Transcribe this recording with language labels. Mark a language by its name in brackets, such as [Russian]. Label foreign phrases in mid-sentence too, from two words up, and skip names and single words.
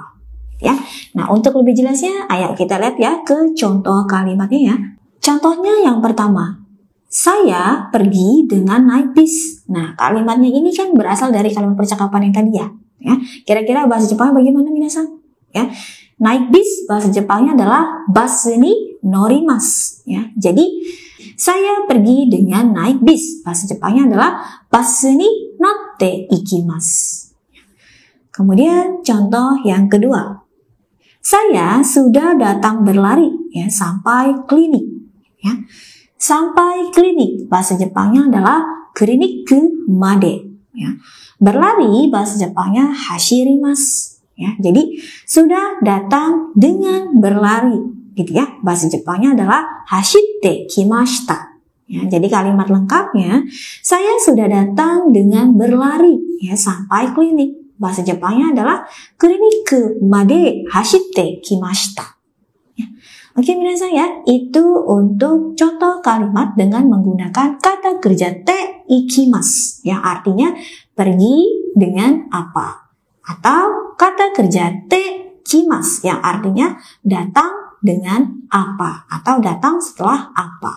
[Indonesian] Ya, nah untuk lebih jelasnya, ayo kita lihat ya ke contoh kalimatnya ya. Contohnya yang pertama, saya pergi dengan naik bis. Nah kalimatnya ini kan berasal dari kalimat percakapan yang tadi ya. Ya, kira-kira bahasa Jepangnya bagaimana minasan? Ya, naik bis bahasa Jepangnya adalah [Japanese] バスに乗ります. [Indonesian] Ya, jadi saya pergi dengan naik bis. Bahasa Jepangnya adalah [Japanese] バスに乗って行きます. [Indonesian] Kemudian contoh yang kedua. Saya sudah datang berlari ya sampai klinik ya. Sampai klinik bahasa Jepangnya adalah [Japanese] クリニックまで [Indonesian] ya. Berlari bahasa Jepangnya hashirimasu ya. Jadi sudah datang dengan berlari gitu ya. Bahasa Jepangnya adalah [Japanese] 走って来ました. [Indonesian] Ya, jadi kalimat lengkapnya, saya sudah datang dengan berlari ya sampai klinik. Bahasa Jepangnya adalah [Japanese] クリニックまで走って来ました. [Indonesian] Ya. Oke, minasan ya, itu untuk contoh kalimat dengan menggunakan kata kerja [Japanese] て行きます [Indonesian] yang artinya pergi dengan apa. Atau kata kerja [Japanese] て来ます [Indonesian] yang artinya datang dengan apa atau datang setelah apa.